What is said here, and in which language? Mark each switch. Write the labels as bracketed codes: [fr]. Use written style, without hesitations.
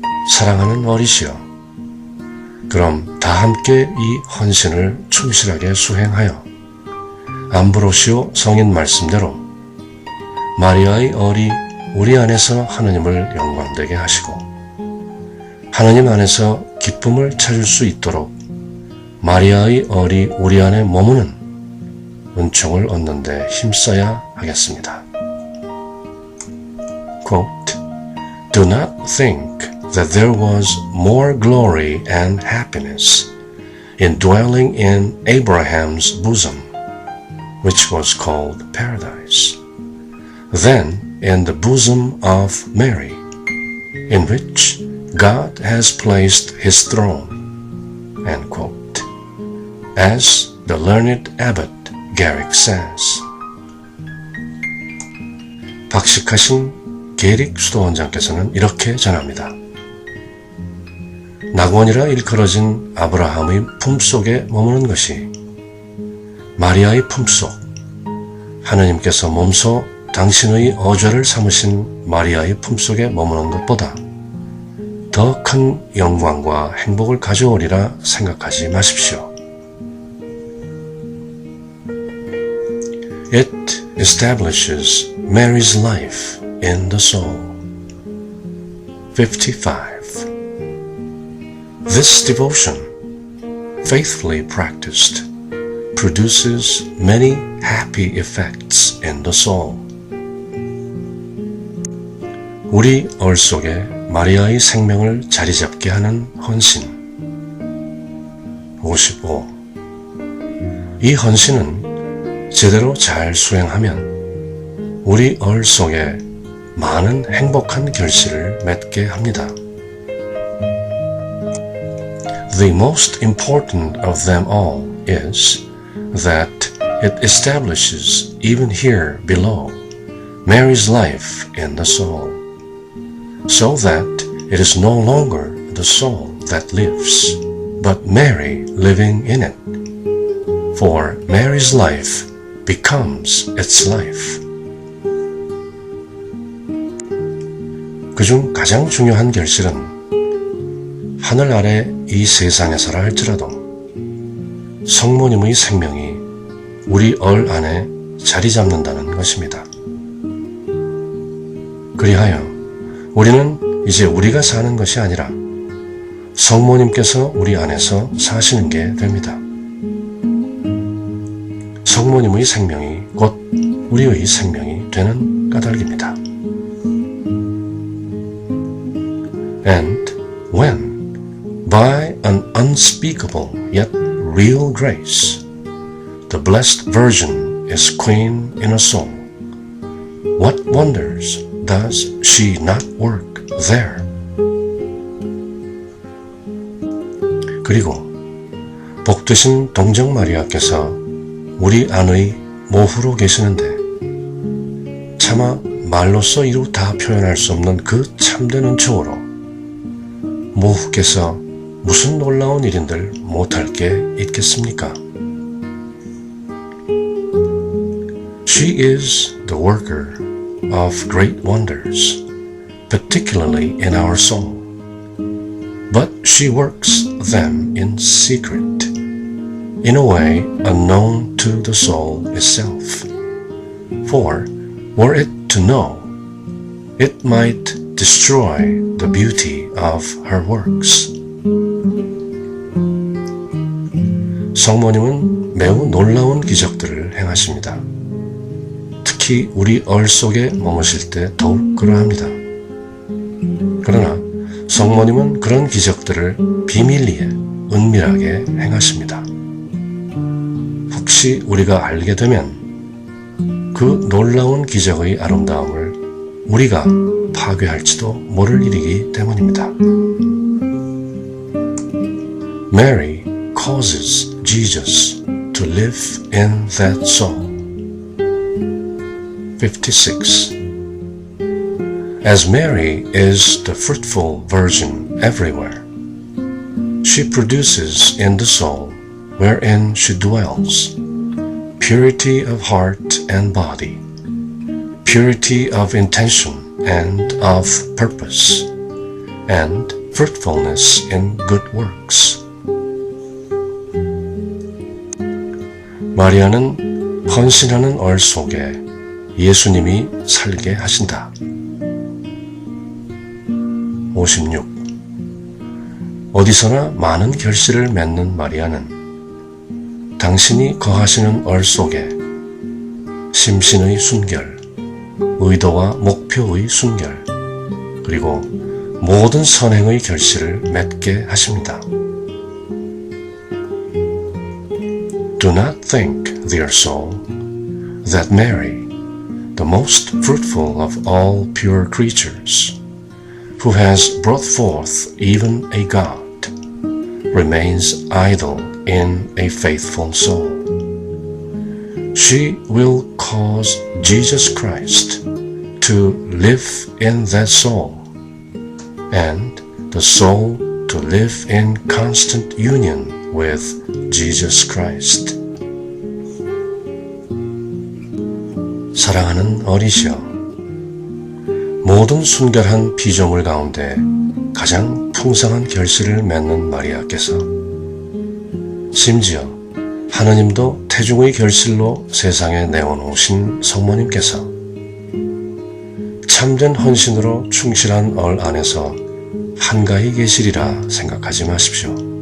[ko] 사랑하는 어리시여, 그럼 다 함께 이 헌신을 충실하게 수행하여 암브로시오 성인 말씀대로 마리아의 얼이 우리 안에서 하느님을 영광되게 하시고 하느님 안에서 기쁨을 찾을 수 있도록 마리아의 얼이 우리 안에 머무는 은총을 얻는 데 힘써야 하겠습니다. [en] Quote, Do not think that there was more glory and happiness in dwelling in Abraham's bosom, which was called paradise, than in the bosom of Mary, in which God has placed his throne. End quote. As the learned abbot Garrick says. [ko] 박식하신 게릭 수도원장께서는 이렇게 전합니다. 낙원이라 일컬어진 아브라함의 품속에 머무는 것이 마리아의 품속, 하느님께서 몸소 당신의 어좌를 삼으신 마리아의 품속에 머무는 것보다 더 큰 영광과 행복을 가져오리라 생각하지 마십시오. [en] It establishes Mary's life in the soul. 55. This devotion, faithfully practiced, produces many happy effects in the soul. [ko] 우리 얼 속에 마리아의 생명을 자리잡게 하는 헌신. 55. 이 헌신은 제대로 잘 수행하면 우리 얼 속에 많은 행복한 결실을 맺게 합니다. [en] The most important of them all is that it establishes even here below Mary's life in the soul, so that it is no longer the soul that lives, but Mary living in it. For Mary's life becomes its life. [ko] 그중 가장 중요한 결실은 하늘 아래 이 세상에서라 할지라도 성모님의 생명이 우리 얼 안에 자리 잡는다는 것입니다. 그리하여 우리는 이제 우리가 사는 것이 아니라 성모님께서 우리 안에서 사시는 게 됩니다. 성모님의 생명이 곧 우리의 생명이 되는 까닭입니다. [en] And when, by an unspeakable yet real grace, the Blessed Virgin is queen in a soul, what wonders does she not work there? [ko] 그리고 복되신 동정 마리아께서 우리 안의 모후로 계시는데 차마 말로써 이루 다 표현할 수 없는 그 참된 은총으로 모후께서 무슨 놀라운 일인들 못할 게 있겠습니까? [en] She is the worker of great wonders, particularly in our soul. But she works them in secret, in a way unknown to the soul itself. For, were it to know, it might destroy the beauty of her works. [ko] 성모님은 매우 놀라운 기적들을 행하십니다. 특히 우리 얼 속에 머무실 때 더욱 그러합니다. 그러나 성모님은 그런 기적들을 비밀리에 은밀하게 행하십니다. 혹시 우리가 알게 되면 그 놀라운 기적의 아름다움을 우리가 파괴할지도 모를 일이기 때문입니다. [en] Mary causes Jesus to live in that soul. 56. As Mary is the fruitful virgin everywhere, she produces in the soul wherein she dwells purity of heart and body, purity of intention and of purpose, and fruitfulness in good works. [ko] 마리아는 헌신하는 얼 속에 예수님이 살게 하신다. 56. 어디서나 많은 결실을 맺는 마리아는 당신이 거하시는 얼 속에 심신의 순결, 의도와 목표의 순결, 그리고 모든 선행의 결실을 맺게 하십니다. [en] Do not think, dear soul, that Mary, the most fruitful of all pure creatures, who has brought forth even a God, remains idle in a faithful soul. She will cause Jesus Christ to live in that soul, and the soul to live in constant union with Jesus Christ. [ko] 사랑하는 어리시여, 모든 순결한 피조물 가운데 가장 풍성한 결실을 맺는 마리아께서 심지어 하느님도 태중의 결실로 세상에 내어놓으신 성모님께서 참된 헌신으로 충실한 얼 안에서 한가히 계시리라 생각하지 마십시오.